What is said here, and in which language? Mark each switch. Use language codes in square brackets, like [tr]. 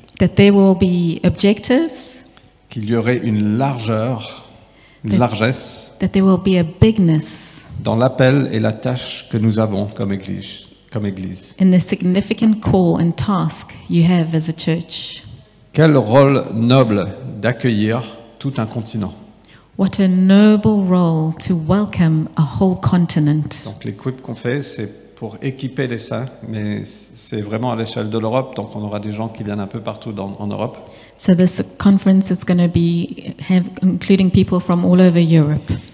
[en] that there will be objectives, [fr] qu'il y aurait une largeur, une [en] That- [fr] largesse [en] that there will be a bigness [fr] dans l'appel et la tâche que nous avons comme Église. [en] in the significant call and task you have as a church. [fr] Quel rôle noble d'accueillir tout un continent. [en] What a noble role to welcome a whole continent. [fr] Donc l'Equip qu'on fait, c'est pour équiper les saints, mais c'est vraiment à l'échelle de l'Europe, donc on aura des gens qui viennent un peu partout en Europe. [en] So this conference is going to be including people from all over Europe.